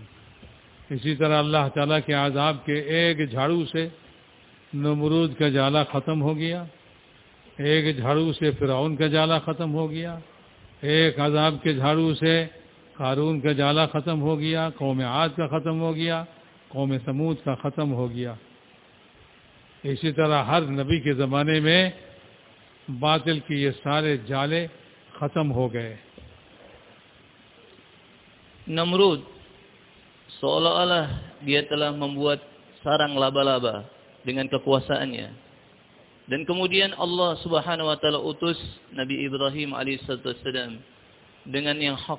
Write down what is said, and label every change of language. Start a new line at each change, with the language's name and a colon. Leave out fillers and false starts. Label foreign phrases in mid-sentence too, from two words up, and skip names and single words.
Hindi: इसी तरह अल्लाह ताला के आज़ाब के एक झाड़ू से नमरूद का जाला खत्म हो गया, एक झाड़ू से फिरौन का जाला खत्म हो गया, एक आज़ाब के झाड़ू से कारून का जाला खत्म हो गया, कौम आद का खत्म हो गया, कौम समूद का खत्म हो गया। इसी तरह हर नबी के ज़माने में बातिल की ये सारे जाले खत्म हो गए।
Indonesian: Namrud seolah-olah dia telah membuat sarang laba-laba dengan kekuasaannya. Dan kemudian
Arabic: الله سبحانه وتعالى
Indonesian: utus Nabi Ibrahim alaihissalam dengan yang hak.